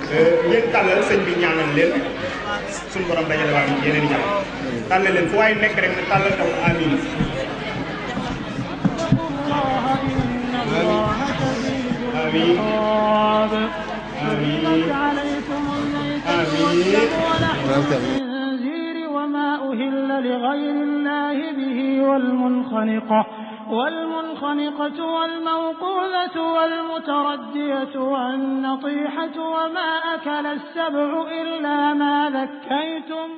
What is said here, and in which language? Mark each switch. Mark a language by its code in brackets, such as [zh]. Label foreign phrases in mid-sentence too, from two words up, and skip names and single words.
[wo] ngeen tàllal sëñ bi ñaanal leen suñu borom dajale waa ñu yeneen ñaan tàllal leen fu waaye nekk rek ne tàllal taw amiin. amiin. amiin. [ar] وما أهل لغير الله به والمنخنقة والموقوذة والمتردية والنطيحة وما أكل السبع إلا ما ذكيتم